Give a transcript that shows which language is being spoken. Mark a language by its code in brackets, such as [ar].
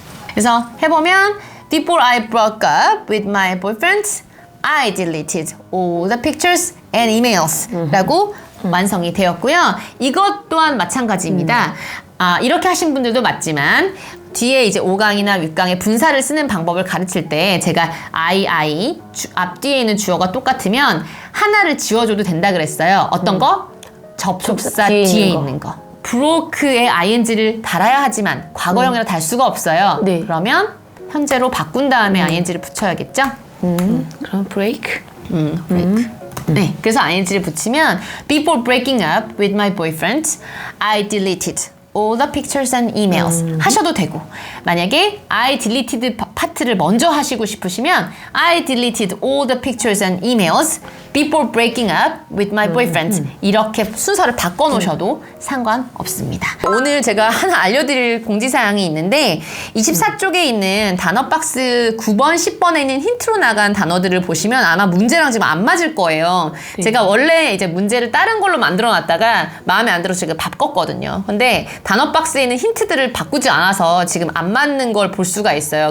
[en] 그래서 해보면 Before I broke up with my boyfriend, I deleted all the pictures and emails [ko] 라고 완성이 되었고요. 이것 또한 마찬가지입니다. 이렇게 하신 분들도 맞지만 뒤에 이제 5강이나 6강에 분사를 쓰는 방법을 가르칠 때 제가 I 앞뒤에 있는 주어가 똑같으면 하나를 지워줘도 된다 그랬어요. 어떤 거? 접속사 뒤에 있는 거. broke에 ing를 달아야 하지만 과거형이라 달 수가 없어요. 네. 그러면 현재로 바꾼 다음에 ing를 붙여야겠죠? 그럼 break. [en] break. [ko] 네, 그래서 ing를 붙이면 [en] Before breaking up with my boyfriend, I deleted all the pictures and emails [ko] 하셔도 되고 만약에 [en] I deleted [ko] 파트를 먼저 하시고 싶으시면 [en] I deleted all the pictures and emails before breaking up with my boyfriend [ko] 이렇게 순서를 바꿔 놓으셔도 상관없습니다. 오늘 제가 하나 알려드릴 공지사항이 있는데 24쪽에 있는 단어 박스 9번, 10번에 있는 힌트로 나간 단어들을 보시면 아마 문제랑 지금 안 맞을 거예요. 제가 원래 이제 문제를 다른 걸로 만들어 놨다가 마음에 안 들어서 제가 바꿨거든요. 근데 단어 박스에 있는 힌트들을 바꾸지 않아서 지금 안 맞는 걸 볼 수가 있어요.